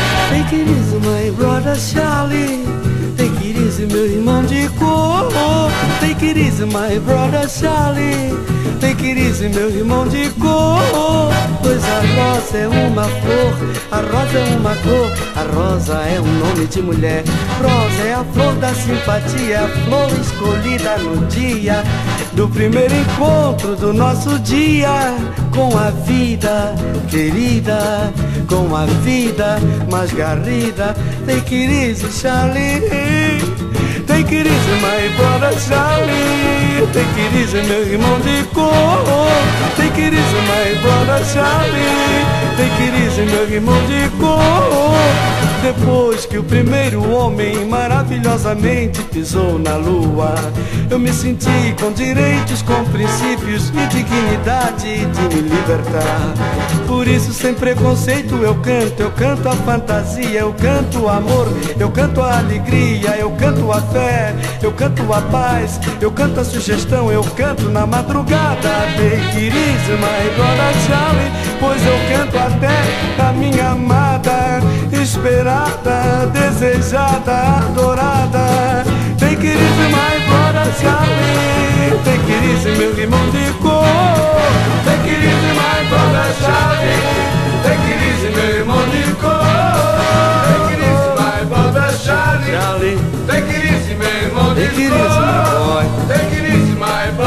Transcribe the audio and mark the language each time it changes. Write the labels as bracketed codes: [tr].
[en] Take it easy, my brother Charlie. Take it easy, [pt] meu irmão de cor. [en] Take it easy, my brother Charlie. Take it easy, [pt] meu irmão de cor. Pois a rosa é uma flor, a rosa é uma cor, a rosa é um nome de mulher. Rosa é a flor da simpatia, a flor escolhida no dia do primeiro encontro do nosso dia com a vida querida, com a vida mais garrida. [en] Take it easy, Charlie. Take it easy, my brother Charlie. Take it easy, [pt] meu irmão de cor. [en] Take it easy, my brother Charlie. Take it easy, [pt] meu irmão de cor. Depois que o primeiro homem maravilhosamente pisou na lua, eu me senti com direitos, com princípios e dignidade de me libertar. Por isso, sem preconceito, eu canto a fantasia, eu canto o amor, eu canto a alegria, eu canto a fé, eu canto a paz, eu canto a sugestão, eu canto na madrugada. [en] Take it easy, my brother Charlie, [pt] pois eu canto até a minha amada, esperada, desejada, adorada. [en] Take it easy, my brother Charlie. Take it easy, [pt] meu irmão de cor. [en] Take it easy, my brother Charlie. Take it easy, [pt] meu irmão de cor. [en] Take it easy, my brother Charlie. Take it easy, meu irmão de cor. Take it easy, my